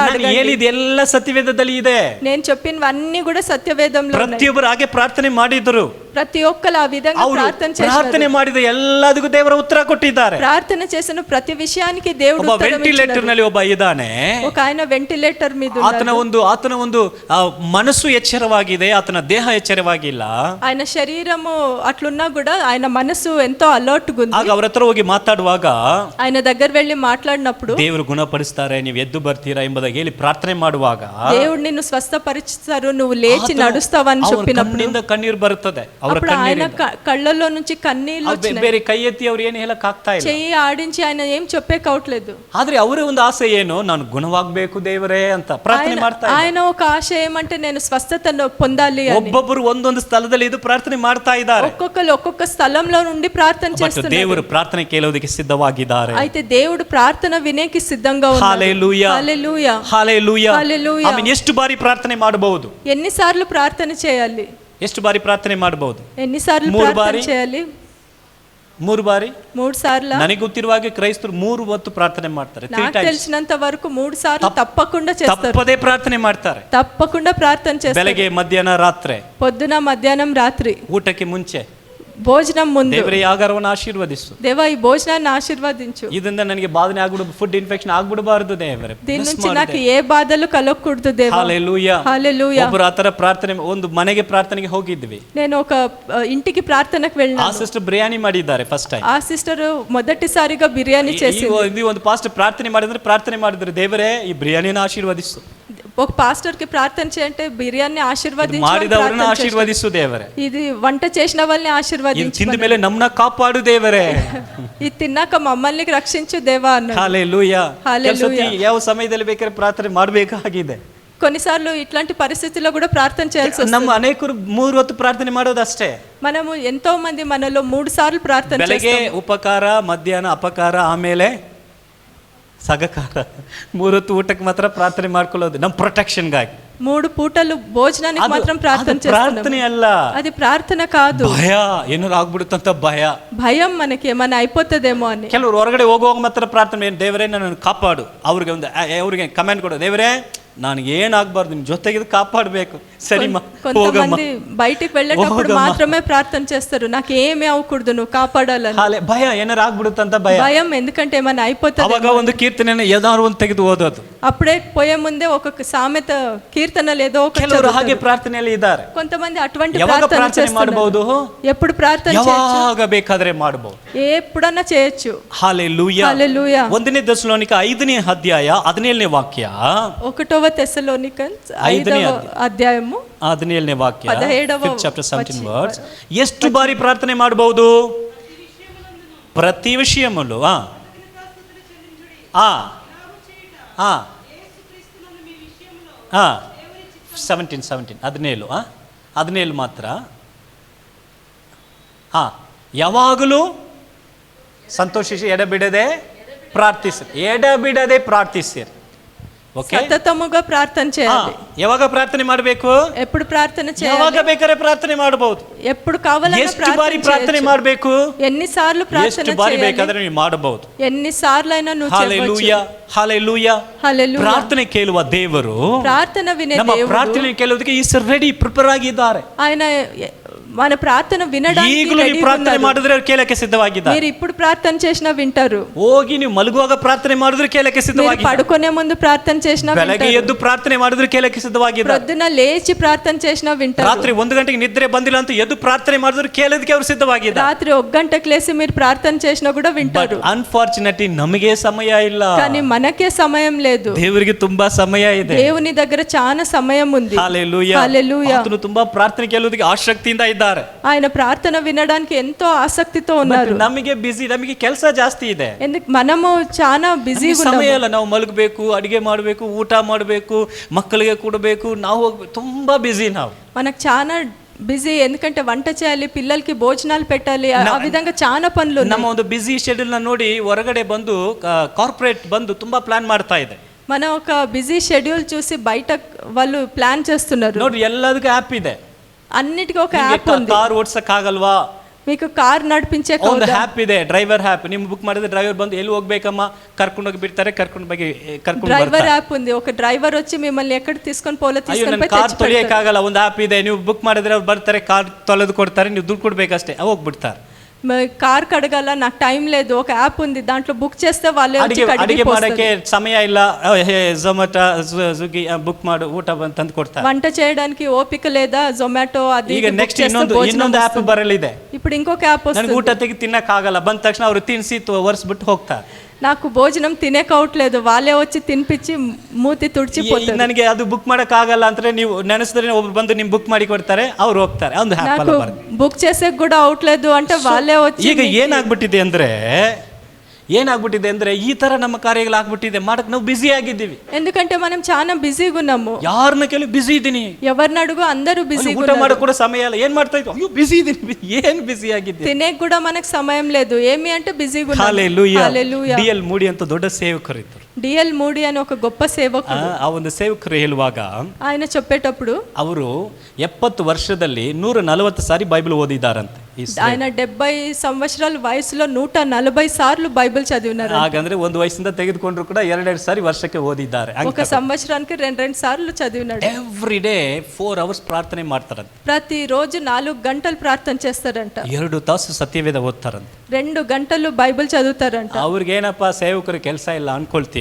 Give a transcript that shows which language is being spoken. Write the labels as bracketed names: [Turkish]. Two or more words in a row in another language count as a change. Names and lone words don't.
[Kannada] ನಾನು [Telugu] అడగండి. [Kannada] ಹೇಳಿದ ಎಲ್ಲ ಸತ್ಯವೇದದಲ್ಲಿ ಇದೆ. [Telugu] నేను చెప్పినవన్నీ కూడా సత్యవేదంలో ఉన్నాయి. [Kannada] ಪ್ರತಿಯೊಬ್ಬರು ಹಾಗೆ ಪ್ರಾರ್ಥನೆ ಮಾಡಿದ್ರು. [Telugu] ప్రతి ఒక్కరు ఆ విధంగా [Kannada] ಅವರು [Telugu] ప్రార్థన [Kannada] ಪ್ರಾರ್ಥನೆ [Telugu] చేశారు. [Kannada] ಮಾಡಿದ ಎಲ್ಲದಕ್ಕೂ ದೇವರ ಉತ್ತರ ಕೊಟ್ಟಿದ್ದಾರೆ. [Telugu] ప్రార్థన చేసిన ప్రతి విషయానికి దేవుడు [Kannada] ಒಬ್ಬ [Telugu] ఉత్తరం [Kannada] ವೆಂಟಿಲೇಟರ್ [Telugu] ఇచ్చినాడు. [Kannada] ನಲ್ಲಿ ಒಬ್ಬ ಇದ್ದಾನೆ. [Telugu] ఒక ఆయన వెంటిలేటర్ మీద [Kannada] ಆತನ ಒಂದು ಮನಸ್ಸು ಎಚ್ಚರವಾಗಿದೆ, ಆತನ ದೇಹ ಎಚ್ಚರವಾಗಿಲ್ಲ. [Telugu] ఆయన శరీరము అట్లున్నా కూడా ఆయన మనసు ఎంతో అలర్ట్ గా ఉంది. [Kannada] ಆಗ ಅವರ ಹತ್ರ ಹೋಗಿ ಮಾತಾಡುವಾಗ [Telugu] ఆయన దగ్గర వెళ్ళి మాట్లాడినప్పుడు [Kannada] ದೇವರು ಗುಣಪಡಿಸ್ತಾರೆ, ನೀವು ಎದ್ದು ಬರ್ತೀರಾ ಎಂಬುದಾಗಿ ಹೇಳಿ ಪ್ರಾರ್ಥನೆ ಮಾಡುವಾಗ [Telugu] దేవుడు నిన్ను స్వస్థపరిస్తారు, నువ్వు లేచి నడుస్తావని చెప్పినప్పుడు [Kannada] ಕಣ್ಣಿಂದ ಕಣ್ಣೀರು ಬರುತ್ತದೆ. ಅವರ [Telugu] అప్పుడు ఆయన కళ్ళల్లో నుంచి కన్నీళ్ళు వచ్చినాయి. [Kannada] ಬೇರೆ ಕೈ ಎತ್ತಿ ಅವ್ರು ಏನು ಹೇಳಕ್ ಆಗ್ತಾ ಇಲ್ಲ. [Telugu] చెయ్యి ఆడించి ఆయన ఏం చెప్పేకవట్లేదు. [Kannada] ಆದ್ರೆ ಅವರ ಒಂದು ಆಸೆ ಏನು? ನಾನು ಗುಣವಾಗಬೇಕು ದೇವರೇ ಅಂತ ಪ್ರಾರ್ಥನೆ ಮಾಡ್ತಾ ಇದ್ದಾರೆ. [Telugu] ఆయన ఒక ఆశ ఏమంటే నేను స్వస్థతను పొందాలి అని. [Kannada] ಒಬ್ಬೊಬ್ಬರು ಒಂದೊಂದು ಸ್ಥಳದಲ್ಲಿ ಇದು ಪ್ರಾರ್ಥನೆ ಮಾಡ್ತಾ ಇದ್ದಾರೆ. [Telugu] ఒక్కొక్కరు ఒక్కొక్క స్థలంలో నుండి ప్రార్థన చేస్తున్నారు. [Kannada] ದೇವರು ಪ್ರಾರ್ಥನೆ ಕೇಳೋದಕ್ಕೆ ಸಿದ್ಧವಾಗಿದ್ದಾರೆ. [Telugu] అయితే దేవుడు ప్రార్థన వినేకి సిద్ధంగా ఉన్నాడు. హల్లెలూయా. హల్లెలూయా. హల్లెలూయా. హల్లెలూయా. [Kannada] ಆಮೇಲೆ ಎಷ್ಟು ಬಾರಿ ಪ್ರಾರ್ಥನೆ ಮಾಡಬಹುದು? [Telugu] ఎన్నిసార్లు ప్రార్థన చేయాలి? [Kannada] ಎಷ್ಟು ಬಾರಿ ಪ್ರಾರ್ಥನೆ ಮಾಡಬಹುದು? [Telugu] ఎన్నిసార్లు 3 ప్రార్థన [Kannada] ಬಾರಿ [Telugu] చేయాలి? [Kannada] 3 ಬಾರಿ. [Telugu] 3 సార్లు. [Kannada] ನನಗೆ ಗೊತ್ತಿರುವ ಹಾಗೆ ಕ್ರೈಸ್ತರು 3 ಹೊತ್ತು ಪ್ರಾರ್ಥನೆ ಮಾಡ್ತಾರೆ. 3 [Telugu] నాకు [Kannada] ಟೈಮ್ಸ್ [Telugu] తెలిసినంత వరకు 3 సార్లు తప్పకుండా చేస్తారు. [Kannada] ತಪ್ಪದೇ ಪ್ರಾರ್ಥನೆ ಮಾಡ್ತಾರೆ. [Telugu] తప్పకుండా ప్రార్థన చేస్తారు. [Kannada] ಬೆಳಗ್ಗೆ ಮಧ್ಯಾಹ್ನ ರಾತ್ರಿ, [Telugu] పొద్దున మధ్యాహ్నం రాత్రి, [Kannada] ಊಟಕ್ಕೆ ಮುಂಚೆ, [Telugu] భోజనం ముందు. [Kannada] ದೇವರೇ ಆಹಾರವನ್ನು ಆಶೀರ್ವದಿಸು. [Telugu] దేవా ఈ భోజనాన్ని ఆశీర్వదించు. [Kannada] ಇದರಿಂದ ನನಗೆ ಬಾಧನೆ ಆಗ್ಬಿಡು, [English] food infection [Kannada] ಆಗ್ಬಿಡಬಾರದು ದೇವರೇ. [Telugu] దీని నుంచి నాకు ఏ బాధలు కలగకూడదు దేవా. హల్లెలూయా. హల్లెలూయా. [Kannada] ಒಬ್ಬರು ಆ ತರ ಪ್ರಾರ್ಥನೆ, ಒಂದು ಮನೆಗೆ ಪ್ರಾರ್ಥನೆಗೆ ಹೋಗಿದ್ವಿ. [Telugu] నేను ఒక ఇంటికి ప్రార్థనకు [Kannada] ಆ [Telugu] వెళ్ళాను. [Kannada] ಸಿಸ್ಟರ್ ಬಿರಿಯಾನಿ ಮಾಡಿದ್ದಾರೆ [English] first time. [Telugu] ఆ సిస్టర్ మొదటిసారిగా బిర్యానీ చేసింది. [Kannada] ಒಂದು ಪಾಸ್ಟ್ ಪ್ರಾರ್ಥನೆ ಮಾಡಿದ್ರು ದೇವರೇ ಈ ಬಿರಿಯಾನಿನ ಆಶೀರ್ವದಿಸು. [Telugu] ఒక పాస్టర్కి ప్రార్థన చేయంటే బిర్యానీ [Kannada] ಮಾಡಿದವರನ್ನ ಆಶೀರ್ವದಿಸು ದೇವರೇ, [Telugu] ఇది వంట చేసిన వాళ్ళని [Kannada] ಇದು [Telugu] ఆశీర్వదించు, [Kannada] ತಿಂದ ಮೇಲೆ ನಮ್ಮನ್ನ ಕಾಪಾಡು ದೇವರೇ. [Telugu] ఇది తిన్నాక మమ్మల్ని రక్షించు దేవా అన్నాడు. [Kannada] ಹಾಲೆಲೂಯಾ. ಹಾಲೆಲೂಯಾ. ಯಾವ ಸಮಯದಲ್ಲಿ ಬೇಕಾದ್ರೆ ಪ್ರಾರ್ಥನೆ ಮಾಡಬೇಕಾಗಿದೆ. [Telugu] కొన్నిసార్లు ఇట్లాంటి పరిస్థితుల్లో కూడా ప్రార్థన చేయాల్సి వస్తుంది. [Kannada] ನಮ್ಮ ಅನೇಕರು 3 ಹೊತ್ತು ಪ್ರಾರ್ಥನೆ ಮಾಡೋದಷ್ಟೇ. [Telugu] మనము ఎంతో మంది మనలో 3 సార్లు ప్రార్థన [Kannada] ಬೆಳಗ್ಗೆ [Telugu] చేస్తాం. [Kannada] ಉಪಕಾರ, ಮಧ್ಯಾಹ್ನ ಅಪಕಾರ, ಆಮೇಲೆ ಸಗಕಾರ. 3 ಹೊತ್ತು ಊಟಕ್ಕೆ ಮಾತ್ರ ಪ್ರಾರ್ಥನೆ ಮಾಡ್ಕೊಳ್ಳೋದು ನಮ್ಮ ಪ್ರೊಟೆಕ್ಷನ್ಗಾಗಿ. [Telugu] 3 పూటలు భోజనానికి [Kannada] ಅದು- [Telugu] మాత్రం [Kannada] ಅದು [Telugu] ప్రార్థన [Kannada] ಪ್ರಾರ್ಥನೆ [Telugu] చేస్తున్నాం. [Kannada] ಅಲ್ಲ, [Telugu] అది ప్రార్థన కాదు. [Kannada] ಭಯ, ಏನಾರು ಆಗ್ಬಿಡುತ್ತಂತ ಭಯ. [Telugu] భయం, మనకి ఏమైనా అయిపోతుందేమో అని. [Kannada] ಕೆಲವರು ಹೊರಗಡೆ ಹೋಗುವಾಗ ಮಾತ್ರ ಪ್ರಾರ್ಥನೆ, ದೇವರೇ ನನ್ನನ್ನು ಕಾಪಾಡು. ಅವ್ರಿಗೆ ಕಮೆಂಟ್ ಕೊಡು, ದೇವರೇ ನನಗೆ ಏನಾಗಬಾರ್ದು, ನಿಮ್ಮ ಜೊತೆಗೆ ಕಾಪಾಡಬೇಕು. ಸರಿಮಾ, ಹೋಗಮ್ಮ. [Telugu] కొంతమంది బయటికి వెళ్ళేటప్పుడు మాత్రమే ప్రార్థన చేస్తారు, నాకు ఏమీ అవ్వకూడదు, నువ్వు కాపాడాలని. [Kannada] ಹಾಲೆ ಭಯ, ಏನಾರು ಆಗ್ಬಿಡುತ್ತಂತ ಭಯ. [Telugu] భయం, ఎందుకంటే ఏమైనా అయిపోతుంది. [Kannada] ಅವಾಗ ಒಂದು ಕೀರ್ತನೆಯನ್ನು ಏನಾದ್ರು ಒಂದು ತೆಗೆದು ಓದೋದು. [Telugu] అప్పుడే పోయే ముందే ఒక సామెత కీర్తనలు ఏదో ఒక [Kannada] ಕೆಲವರು ಹಾಗೆ ಪ್ರಾರ್ಥನೆಯಲ್ಲಿ ಇದ್ದಾರೆ. [Telugu] కొంతమంది అటువంటి [Kannada] ಯಾವಾಗ [Telugu] ప్రార్థన [Kannada] ಪ್ರಾರ್ಥನೆ ಮಾಡಬಹುದು? [Telugu] ఎప్పుడు ప్రార్థన చేయొచ్చు? [Kannada] ಯಾವಾಗ ಬೇಕಾದ್ರೆ ಮಾಡಬಹುದು, [Telugu] ఎప్పుడన్నా చేయొచ్చు. [Kannada] ಹಾಲೆಲೂಯಾ. [Telugu] హల్లెలూయా. [Kannada] 1ನೇ ಥೆಸಲೋನಿಕ 5ನೇ ಅಧ್ಯಾಯ 17ನೇ ವಾಕ್ಯ. [Telugu] 1వ తెస్సలోనికన్స్ 5వ అధ్యాయము [Kannada] 17ನೇ ವಾಕ್ಯ, [Telugu] 17వ [English] 5th chapter 17 words. [Kannada] ಎಷ್ಟು ಬಾರಿ ಪ್ರಾರ್ಥನೆ ಮಾಡಬಹುದು? ಪ್ರತಿ ವಿಷಯಮಲ್ಲೂ 17 ಮಾತ್ರ. ಯಾವಾಗಲೂ ಸಂತೋಷಿಸಿ ಎಡಬಿಡದೆ ಪ್ರಾರ್ಥಿಸಿರಿ. ಓಕೆ, [Telugu] సతతముగా ప్రార్థన చేయాలి. [Kannada] ಯಾವಾಗ ಪ್ರಾರ್ಥನೆ ಮಾಡಬೇಕು? [Telugu] ఎప్పుడు ప్రార్థన [Kannada] ಯಾವಾಗ [Telugu] చేయాలి? [Kannada] ಬೇಕಾದ್ರೆ ಪ್ರಾರ್ಥನೆ ಮಾಡಬಹುದು. [Telugu] ఎప్పుడు కావాలన్నా [Kannada] ಎಷ್ಟು ಬಾರಿ ಪ್ರಾರ್ಥನೆ ಮಾಡಬೇಕು? [Telugu] ఎన్నిసార్లు ప్రార్థన [Kannada] ಎಷ್ಟು ಬಾರಿ [Telugu] చేయాలి? [Kannada] ಬೇಕಾದ್ರೆ ನೀವು ಮಾಡಬಹುದು. [Telugu] ఎన్నిసార్లు అయినా నువ్వు [Kannada] ಹಾಲೆಲೂಯಾ, ಹಾಲೆಲೂಯಾ. [Telugu] హల్లెలూయా. [Kannada] ಪ್ರಾರ್ಥನೆ ಕೇಳುವ ದೇವರು, [Telugu] ప్రార్థన వినే [Kannada] ನಮ್ಮ [Telugu] దేవుడు, [Kannada] ಪ್ರಾರ್ಥನೆ ಕೇಳುವುದಕ್ಕೆ [English] is ready, [Kannada] ಪ್ರಿಪೇರ್ ಆಗಿದ್ದಾರೆ. [Telugu] ఆయన మన ప్రార్థన వినడానికి [Kannada] ಈಗಲೂ ನೀವು [Telugu] రెడీగా [Kannada] ಪ್ರಾರ್ಥನೆ [Telugu] ఉన్నారు. [Kannada] ಮಾಡಿದ್ರೆ ಅವ್ರು ಕೇಳಕ್ಕೆ ಸಿದ್ಧವಾಗಿದ್ದಾರೆ. [Telugu] మీరు ఇప్పుడు ప్రార్థన చేసినా వింటారు. [Kannada] ಹೋಗಿ ನೀವು ಮಲಗುವಾಗ ಪ್ರಾರ್ಥನೆ ಮಾಡಿದ್ರೆ ಕೇಳಕ್ಕೆ [Telugu] మీరు [Kannada] ಸಿದ್ಧವಾಗಿದ್ದಾರೆ. [Telugu] పడుకునే ముందు ప్రార్థన చేసినా [Kannada] ಬೆಳಗ್ಗೆ [Telugu] వింటారు. [Kannada] ಎದ್ದು ಪ್ರಾರ್ಥನೆ ಮಾಡಿದ್ರೆ ಕೇಳಕ್ಕೆ ಸಿದ್ಧವಾಗಿದ್ದಾರೆ. [Telugu] ప్రొద్దున లేచి ప్రార్థన చేసినా వింటారు. [Kannada] ರಾತ್ರಿ 1 ಗಂಟೆಗೆ ನಿದ್ರೆ ಬಂದಿಲ್ಲ ಅಂತ ಎದ್ದು ಪ್ರಾರ್ಥನೆ ಮಾಡಿದ್ರೆ ಕೇಳೋದಕ್ಕೆ ಅವರು ಸಿದ್ಧವಾಗಿದ್ದಾರೆ. [Telugu] రాత్రి 1 గంటకు లేచి మీరు ప్రార్థన చేసినా కూడా వింటారు. [Kannada] ಅನ್ಫಾರ್ಚುನೇಟ್ಲಿ ನಮಗೆ ಸಮಯ ಇಲ್ಲ, [Telugu] కానీ మనకే సమయం లేదు. [Kannada] ದೇವರಿಗೆ ತುಂಬಾ ಸಮಯ ಇದೆ. [Telugu] దేవుని దగ్గర చాలా సమయం ఉంది. [Kannada] ಹಾಲೆಲೂಯಾ. [Telugu] హల్లెలూయా. [Kannada] ಆತನು ತುಂಬಾ ಪ್ರಾರ್ಥನೆ ಕೇಳುವುದಕ್ಕೆ ಆಸಕ್ತಿಯಿಂದ ಇದ್ದಾರೆ. [Telugu] ఆయన ప్రార్థన వినడానికి ఎంతో ఆసక్తితో ఉన్నారు. [Kannada] ನಮಗೆ ನಮಗೆ ಕೆಲಸ ಜಾಸ್ತಿ ಇದೆ. [Telugu] ఎందుకు మనము చాలా బిజీగా [Kannada] ಸಮಯ [Telugu] ఉన్నాము. [Kannada] ಇಲ್ಲ, ನಾವು ಮಲಗಬೇಕು, ಅಡಿಗೆ ಮಾಡಬೇಕು, ಊಟ ಮಾಡಬೇಕು, ಮಕ್ಕಳಿಗೆ ಕೊಡಬೇಕು, ನಾವು ತುಂಬಾ ಬಿಜಿ. ನಾವು [Telugu] మనకు చాలా బిజీ, ఎందుకంటే వంట చేయాలి, పిల్లలకి భోజనాలు పెట్టాలి, ఆ విధంగా చాలా పనులు ఉన్నాయి. [Kannada] ನಮ್ಮ ಒಂದು [English] busy schedule [Kannada] ನ ನೋಡಿ ಹೊರಗಡೆ ಬಂದು ಕಾರ್ಪೊರೇಟ್ ಬಂದು ತುಂಬಾ ಪ್ಲಾನ್ ಮಾಡ್ತಾ ಇದೆ. [Telugu] మనం ఒక [English] busy schedule [Telugu] చూసి బయట వాళ్ళు ప్లాన్ చేస్తున్నారు. [Kannada] ನೋಡ್ರಿ, ಎಲ್ಲದಕ್ಕೂ ಆ್ಯಪ್ ಇದೆ. [Telugu] అన్నిటికీ ఒక యాప్ ఉంది. [Kannada] ಕಾರ್ ಓಡ್ಸಕ್ಕಾಗಲ್ವಾ? [Telugu] మీకు కార్ నడిపించే [Kannada] ಒಂದು ಆ್ಯಪ್ ಇದೆ, [English] driver app. [Kannada] ನೀವು ಬುಕ್ ಮಾಡಿದ್ರೆ ಡ್ರೈವರ್ ಬಂದು ಎಲ್ಲಿ ಹೋಗ್ಬೇಕಮ್ಮ ಕರ್ಕೊಂಡು ಹೋಗಿ ಬಿಡ್ತಾರೆ, ಕರ್ಕೊಂಡು [English] driver app [Telugu] ఉంది. ఒక డ్రైవర్ వచ్చి మిమ్మల్ని ఎక్కడ తీసుకొని పోలే తీసుకొని పోయి [Kannada] ಕಾರ್ ತೊಳೆಯಕ್ಕಾಗಲ್ಲ, ಒಂದು ಆ್ಯಪ್ ಇದೆ. ನೀವು ಬುಕ್ ಮಾಡಿದ್ರೆ ಅವ್ರು ಬರ್ತಾರೆ, ಕಾರ್ ತೊಳೆದು ಕೊಡ್ತಾರೆ, ನೀವು ದುಡ್ಡು ಕೊಡ್ಬೇಕಷ್ಟೇ, ಹೋಗ್ಬಿಡ್ತಾರೆ. [Telugu] కార్ కడగాల, నాకు టైం లేదు, ఒక యాప్ ఉంది, దాంట్లో బుక్ చేస్తే వాళ్ళే వచ్చి [Kannada] ಅಡಿಗೆ ಮಾಡಕ್ಕೆ ಸಮಯ ಇಲ್ಲ, ಝೊಮ್ಯಾಟೊ ಸ್ವಿಗ್ಗಿ ಬುಕ್ ಮಾಡು, ಊಟ ಬಂದು ತಂದು ಕೊಡ್ತಾರೆ. [Telugu] వంట చేయడానికి ఓపిక లేదా, జొమాటో అది [Kannada] ಈಗ ನೆಕ್ಸ್ಟ್ ಇನ್ನೊಂದು ಆ್ಯಪ್ ಬರಲಿದೆ. [Telugu] ఇప్పుడు ఇంకొక యాప్ [Kannada] ನನಗೆ [Telugu] వస్తుంది. [Kannada] ಊಟ ತೆಗೆದು ತಿನ್ನಕ್ಕಾಗಲ್ಲ, ಬಂದ ತಕ್ಷಣ ಅವರು ತಿನ್ನಿಸಿ ಒರೆಸ್ಬಿಟ್ಟು ಹೋಗ್ತಾರೆ. [Telugu] నాకు భోజనం తినేకవట్లేదు, వాళ్ళే వచ్చి తినిపించి మూతి తుడిచిపోతారు. [Kannada] ನನಗೆ ಅದು ಬುಕ್ ಮಾಡಕ್ಕಾಗಲ್ಲ ಅಂದ್ರೆ ನೀವು ನೆನೆಸಿದ್ರೆ ಒಬ್ರು ಬಂದು ನಿಮ್ ಬುಕ್ ಮಾಡಿ ಕೊಡ್ತಾರೆ, ಅವ್ರು ಹೋಗ್ತಾರೆ. ಒಂದು ಆ್ಯಪ್ ಅಲ್ಲ ಬರುತ್ತೆ. [Telugu] బుక్ చేసే కూడా అవట్లేదు అంటే వాళ్ళే వచ్చి. [Kannada] ಈಗ ಏನಾಗ್ಬಿಟ್ಟಿದೆ ಅಂದ್ರೆ ಈ ತರ ನಮ್ಮ ಕಾರ್ಯಗಳು ಆಗ್ಬಿಟ್ಟಿದೆ, ಮಾಡಕ್ ನಾವು ಬಿಸಿ ಆಗಿದ್ದೀವಿ. [Telugu] ఎందుకంటే మనం చాలా బిజీగా ఉన్నాము. [Kannada] ಯಾರನ್ನ ಕೇಳಿ ಬಿಸಿ ಇದ್ದೀನಿ, [Telugu] ఎవరిని అడుగు అందరూ బిజీగా [Kannada] ಊಟ [Telugu] ఉన్నారు. [Kannada] ಮಾಡಕ್ ಕೂಡ ಸಮಯ ಇಲ್ಲ. ಏನ್ ಮಾಡ್ತಾ ಇದ್ವಿ? ಅಯ್ಯೋ ಬಿಸಿ ಇದೀನಿ. ಏನ್ ಬಿಸಿ ಆಗಿದ್ದೆ? [Telugu] తినే కూడా మనకు సమయం లేదు, ఏమి అంటే బిజీగా ఉన్నాము. [Kannada] ಹಲ್ಲೆಲೂಯಾ. [Telugu] హల్లెలూయా. [Kannada] ಡಿ.ಎಲ್. ಮೂಡಿ ಅಂತ ದೊಡ್ಡ ಸೇವಕರು ಇದ್ದರು. [Telugu] డిఎల్ మూడి అని ఒక గొప్ప సేవకుడు. [Kannada] ಆ ಒಂದು ಸೇವಕರು ಹೇಳುವಾಗ [Telugu] ఆయన చెప్పేటప్పుడు [Kannada] ಅವರು 70 ವರ್ಷದಲ್ಲಿ 140 ಸಾರಿ ಬೈಬಲ್ ಓದಿದ್ದಾರಂತೆ. [Telugu] ఆయన 70 సంవత్సరాల వయసులో 140 సార్లు బైబిల్ చదివినారు. [Kannada] ಹಾಗಂದ್ರೆ ಒಂದು ವಯಸ್ಸಿಂದ ತೆಗೆದುಕೊಂಡ್ರು ಕೂಡ 2 ಸಾರಿ ವರ್ಷಕ್ಕೆ ಓದಿದ್ದಾರೆ. [Telugu] ఒక సంవత్సరానికి 2 సార్లు చదివినాడు. [English] every day 4 hours [Kannada] ಪ್ರಾರ್ಥನೆ ಮಾಡ್ತಾರಂತೆ. [Telugu] ప్రతి రోజు 4 గంటలు ప్రార్థన చేస్తారంట. [Kannada] 2 ತಾಸು ಸತ್ಯವೇದ ಓದ್ತಾರಂತೆ. [Telugu] 2 గంటలు బైబిల్ చదువుతారంట. [Kannada] ಅವ್ರಿಗೇನಪ್ಪ ಸೇವಕರು ಕೆಲಸ ಇಲ್ಲ ಅನ್ಕೊಳ್ತೀವಿ.